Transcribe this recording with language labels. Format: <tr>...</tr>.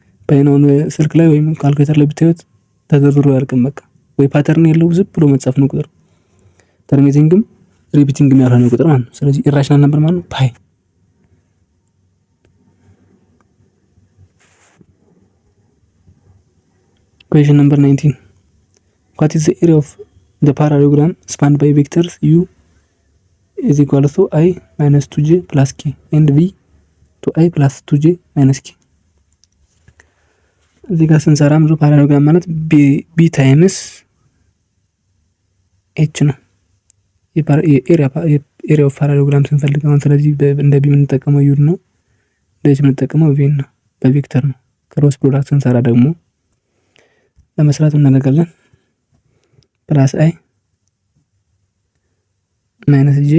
<am>ፓይ ነው። ስልክ ላይ ወይም ካልኩሌተር ላይ ብታዩት ተዘርዝሮ ያልቅም። በቃ ወይ ፓተርን የለው ዝም ብሎ መጻፍ ነው ቁጥር። ተርሚኔቲንግም ሪፒቲንግም ያልሆነ ቁጥር ማለት ነው። ስለዚህ ኢራሽናል ነበር ማለት ነው ፓይ።</am> <en>Question number 19. What is the area of the parallelogram spanned by vectors u is equal to I minus 2j plus k and v to I plus 2j minus k?</en> <am>እዚህ ጋር ስንሰራ ብዙ ፓራሌሎግራም ማለት ቢ ታይምስ ኤች ነው። የኤሪያ ኦፍ ፓራሌሎግራም ስንፈልግ አሁን ስለዚህ እንደ ቢ የምንጠቀመው ዩ ነው፣ እንደዚህ የምንጠቀመው ቪ ነው፣ በቬክተር ነው። ክሮስ ፕሮዳክት ስንሰራ ደግሞ ለመስራት እናደርጋለን ፕላስ አይ ማይነስ</am>